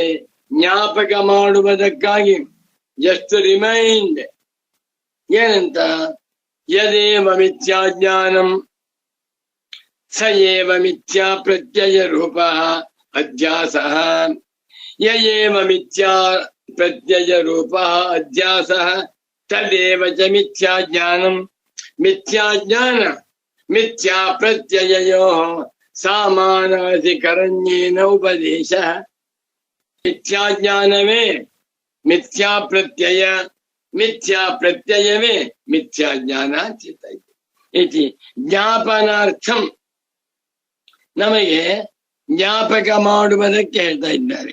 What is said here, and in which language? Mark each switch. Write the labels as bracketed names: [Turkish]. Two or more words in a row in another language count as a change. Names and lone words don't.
[Kannada] ಜ್ಞಾಪಕ ಮಾಡುವುದಕ್ಕಾಗಿ [English] just remind. [Kannada] ಏನಂತ? [Sanskrit] ಯದೇವ ಮಿಥ್ಯಾಜ್ಞಾನಂ ಸ ಏವ ಮಿಥ್ಯಾ ಪ್ರತ್ಯಯ ರೂಪ ಅಧ್ಯಾಸಃ ಯ ಏವ ಮಿಥ್ಯಾ ಪ್ರತ್ಯಯ ರೂಪ ಅಧ್ಯಾಸಃ ತದೇವ ಚ ಮಿಥ್ಯಾ ಜ್ಞಾನಂ ಮಿಥ್ಯಾ ಜ್ಞಾನ ಮಿಥ್ಯಾ ಪ್ರತ್ಯಯಯೋಃ ಸಾಮಾನಾಧಿಕರಣ್ಯೇನ ಉಪದೇಶಃ ಮಿಥ್ಯಾ ಜ್ಞಾನವೇ ಮಿಥ್ಯಾ ಪ್ರತ್ಯಯ ಮಿಥ್ಯಾ ಪ್ರತ್ಯಯವೇ ಮಿಥ್ಯಾ ಜ್ಞಾನ ಚಿತ್ತ ಇತಿ ಜ್ಞಾಪನಾರ್ಥಂ [Kannada] ನಮಗೆ ಜ್ಞಾಪಕ ಮಾಡುವುದಕ್ಕೆ ಹೇಳ್ತಾ ಇದ್ದಾರೆ.